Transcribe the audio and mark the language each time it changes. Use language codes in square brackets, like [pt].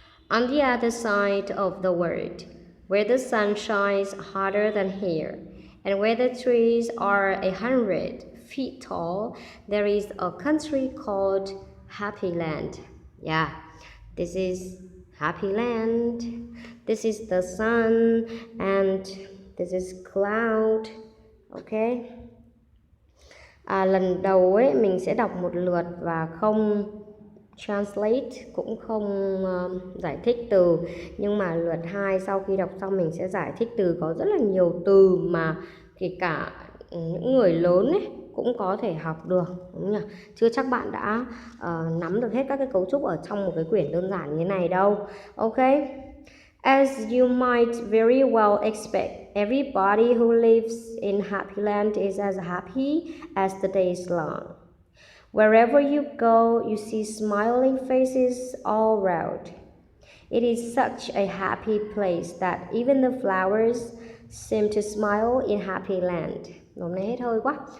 [en] On the other side of the world, where the sun shines hotter than here, and where the trees are 100 feet tall, there is a country called Happy Land. Yeah, this is Happy Land. This is the sun, and this is cloud. Okay. [vi] Lần đầu ấy mình sẽ đọc một lượt và không translate, cũng không giải thích từ. Nhưng mà lượt 2 sau khi đọc xong mình sẽ giải thích từ. Có rất là nhiều từ mà kể cả những người lớn ấy cũng có thể học được, đúng nhỉ? Chưa chắc bạn đã nắm được hết các cái cấu trúc ở trong một cái quyển đơn giản như thế này đâu. [en] Ok. As you might very well expect, everybody who lives in Happy Land is as happy as the day is long. Wherever you go, you see smiling faces all around. It is such a happy place that even the flowers seem to smile in Happy Land. [vi] Hôm nay hết hơi quá.